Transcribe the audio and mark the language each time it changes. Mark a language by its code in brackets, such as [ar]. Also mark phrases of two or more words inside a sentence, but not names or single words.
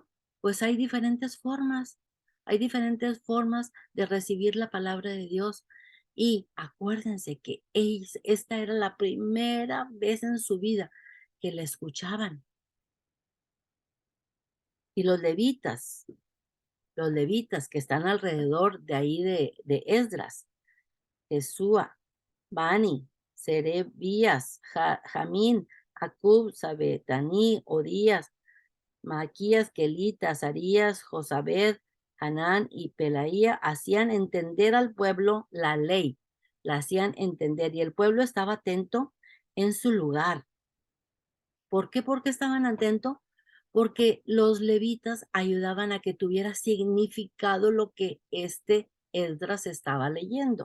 [es] Bueno, pues hay diferentes formas. Hay diferentes formas de recibir la palabra de Dios. Y acuérdense que esta era la primera vez en su vida que la escuchaban. Y los levitas que están alrededor de ahí de Esdras, Jesúa, Bani, Serebías, Jamín, Acub, Sabetaní, Odías, Maquías, Kelita, Azarías, Josabed, Hanán y Pelaía hacían entender al pueblo la ley, la hacían entender y el pueblo estaba atento en su lugar. ¿Por qué? Porque estaban atentos, porque los levitas ayudaban a que tuviera significado lo que Esdras estaba leyendo.